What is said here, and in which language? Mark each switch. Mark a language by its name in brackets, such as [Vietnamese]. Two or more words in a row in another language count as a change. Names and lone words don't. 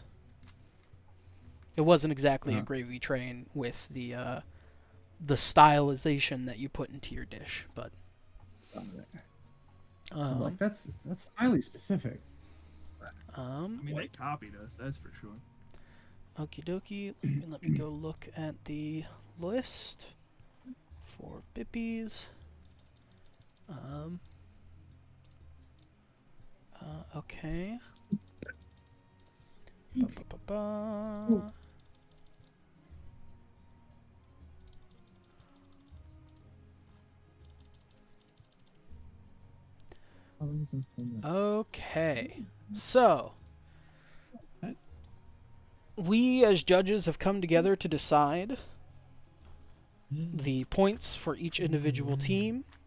[English] It wasn't exactly a gravy train with the stylization that you put into your dish, but I was like, that's highly specific. I mean, they copied us, that's for sure. Okie dokie. Let me go look at the list for Bippies. Okay. Ba-ba-ba-ba. Okay. So, we as judges have come together to decide the points for each individual team.